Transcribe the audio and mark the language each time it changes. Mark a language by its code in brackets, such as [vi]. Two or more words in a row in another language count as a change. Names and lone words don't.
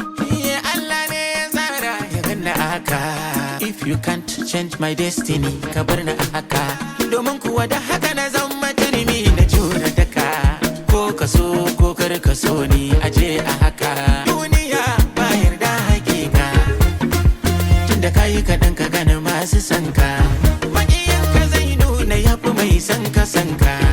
[ha] Iye, Allah ne ya tsara ya ganni a haka. [en] If you can't change my destiny, [ha] ka bar ni a haka. Domin kuwa da haka na zama turmi na jure daka. Ko ka so ko kar ka so ni, a je a haka. Duniya ba yarda hakika. Tunda ka yi kaɗan ka gane masu son ka. Maƙiyin ka zai nuna ya fi mai son ka son ka.